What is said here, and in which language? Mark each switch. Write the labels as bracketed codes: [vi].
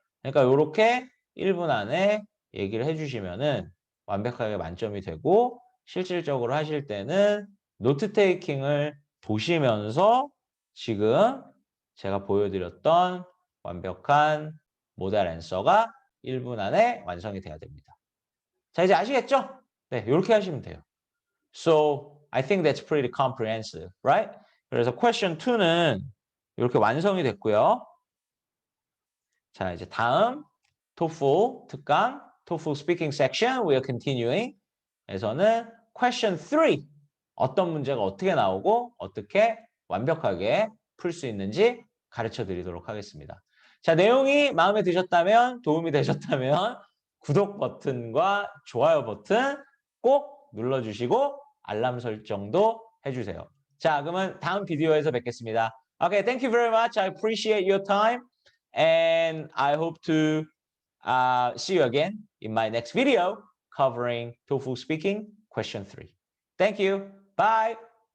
[ko] 그러니까 이렇게 1분 안에 얘기를 해주시면은 완벽하게 만점이 되고 실질적으로 하실 때는 노트 테이킹을 보시면서 지금 제가 보여드렸던 완벽한 모델 앤서가 1분 안에 완성이 돼야 됩니다. 자, 이제 아시겠죠? 네, 이렇게 하시면 돼요. [en] So, I think that's pretty comprehensive, right? [ko] 그래서 question 2는 이렇게 완성이 됐고요. 자, 이제 다음 TOEFL 특강, [en] TOEFL speaking section, we are continuing. [ko] 에서는 question 3, 어떤 문제가 어떻게 나오고 어떻게 완벽하게 풀 수 있는지 가르쳐 드리도록 하겠습니다. 자, 내용이 마음에 드셨다면, 도움이 되셨다면 구독 버튼과 좋아요 버튼 꼭 눌러주시고 알람 설정도 해주세요. 자, 그러면 다음 비디오에서 뵙겠습니다. [en] Okay, thank you very much. I appreciate your time. And I hope to see you again in my next video covering TOEFL speaking question 3. Thank you. Bye.